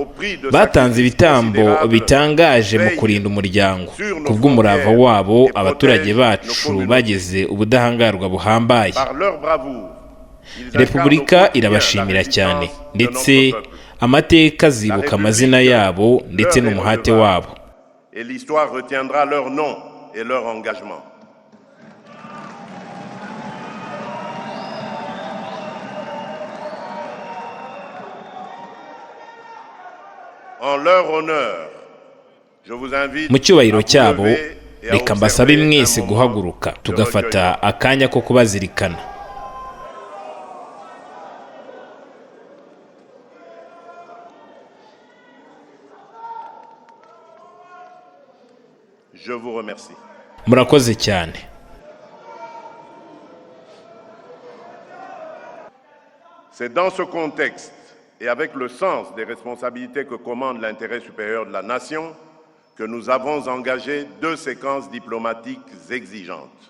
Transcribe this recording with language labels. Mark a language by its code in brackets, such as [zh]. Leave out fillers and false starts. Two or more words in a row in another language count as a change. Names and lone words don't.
[rw] Batanze ibitambo bitangaje mu kurinda umuryango. Kubw'umurava wabo, abaturage bacu bageze ubudahangarwa buhambaye. Repubulika irabashimira cyane, ndetse amateka azibuka amazina yabo ndetse n'umuhate wabo. [fr] Et l'histoire retiendra leur nom et leur engagement. En leur honneur, je vous invite [rw] mu cyubahiro cyabo, reka mbasabe mwese guhaguruka tugafata akanya ko kubazirikana. [fr] Je vous remercie. [rw] Murakoze cyane. [fr] C'est dans ce contexte et avec le sens des responsabilités que commande l'intérêt supérieur de la nation que nous avons engagé deux séquences diplomatiques exigeantes.